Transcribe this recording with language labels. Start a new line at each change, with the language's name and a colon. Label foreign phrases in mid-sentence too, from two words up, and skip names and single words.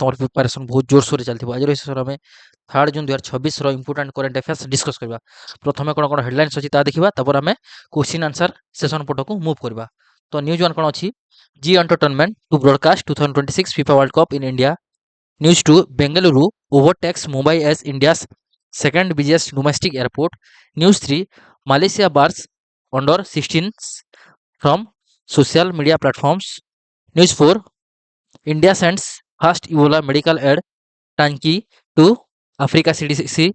Odia: ତମର ପ୍ରିପାରେସନ୍ ବହୁତ ଜୋରସୋରରେ ଚାଲିଥିବ। ଆଜିର ଏହି ସେସନରେ ଆମେ 3 ଜୁନ୍ 2026 ର
English: important current affairs discuss
Odia: କରିବା। ପ୍ରଥମେ କ'ଣ କ'ଣ ହେଡଲାଇନ୍ସ ଅଛି ତାହା ଦେଖିବା, ତାପରେ ଆମେ
English: question answer session
Odia: ପଟକୁ ମୁଭ୍ କରିବା। ତ
English: news one
Odia: କ'ଣ ଅଛି?
English: Zee Entertainment to broadcast 2026 FIFA World Cup in India. ନ୍ୟୁଜ୍ 2 ବେଙ୍ଗାଲୁରୁ overtakes Mumbai as India's second busiest domestic airport. News 3 Malaysia bars under 16s from social media platforms. News 4 India sends first Ebola medical aid tanki to Africa CDC.